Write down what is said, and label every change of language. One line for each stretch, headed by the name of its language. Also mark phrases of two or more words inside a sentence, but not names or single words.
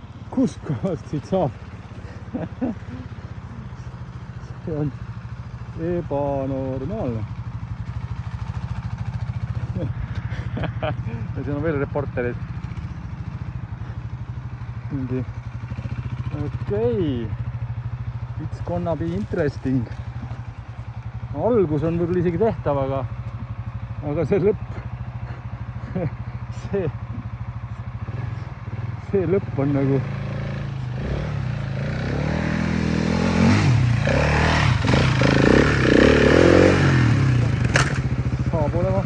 Estonian: Kus kohast siit saab? See on ebanormaalne. Ja siin on veel reporterid. Mingi. Okei.
English: It's gonna be interesting.
Estonian: Algus on võib-olla isegi tehtav, aga see lõpp, see lõpp on nagu saab olema.